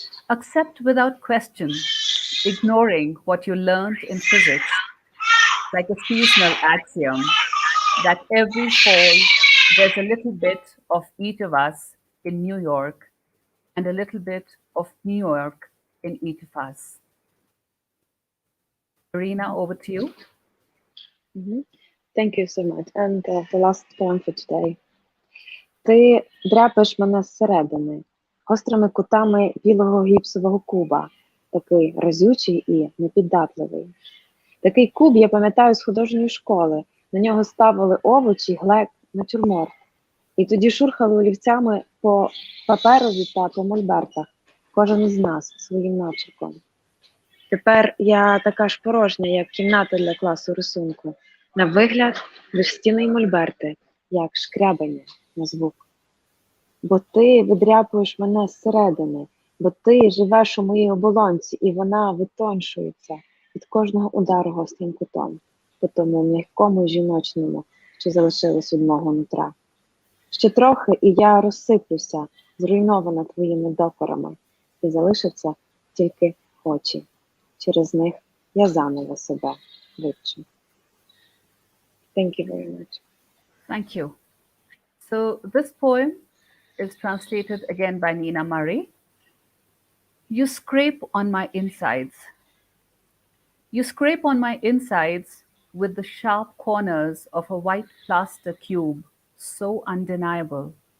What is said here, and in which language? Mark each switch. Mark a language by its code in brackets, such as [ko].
[en] Accept without question, ignoring what you learned in physics, like a seasonal axiom, that every fall there's a little bit of each of us in New York and a little bit of New York in each of us. Iryna, over to you. Mhm. Thank you so much. And the last poem for today. [uk] Ти дряпаєш мене зсередини, гострими кутами білого гіпсового куба, такий разючий і непіддатливий. Такий куб я пам'ятаю з художньої школи. На нього ставили овочі, глек, натюрморт. І тоді шурхали олівцями по паперові та по мольбертах, кожен із нас своїм начерком. Тепер я така ж порожня, як кімната для класу рисунку. На вигляд лиш стіни й мольберти, як шкрябання на звук. Бо ти видряпуєш мене зсередини, бо ти живеш у моїй оболонці, і вона витоншується від кожного удару гострим кутом, по тому м'якому жіночному, що залишилось від мого нутра. Ще трохи, і я розсиплюся, зруйнована твоїми докорами, і залишаться тільки очі. Через них я заново себе вивчу. [en] Thank you very much. Thank you. So, this poem is translated again by Nina Murray. You scrape on my insides. You scrape on my insides with the sharp corners of a white plaster cube, so undeniable.